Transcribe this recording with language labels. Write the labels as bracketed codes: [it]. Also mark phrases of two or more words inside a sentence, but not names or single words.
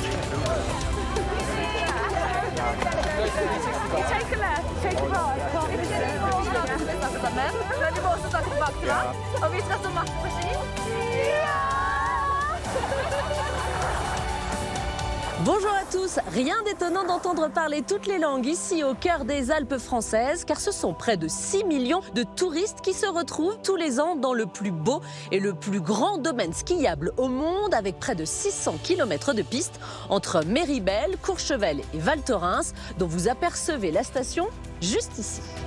[tr] Teşekkürler. Teşekkürler. [no] Men vi må også ta tilbake til den. Og vi skal stå masse på ski. [fr] Bonjour à tous, rien d'étonnant d'entendre parler toutes les langues ici au cœur des Alpes françaises, car ce sont près de 6 millions de touristes qui se retrouvent tous les ans dans le plus beau et le plus grand domaine skiable au monde, avec près de 600 km de pistes entre Méribel, Courchevel et Val Thorens, dont vous apercevez la station juste ici.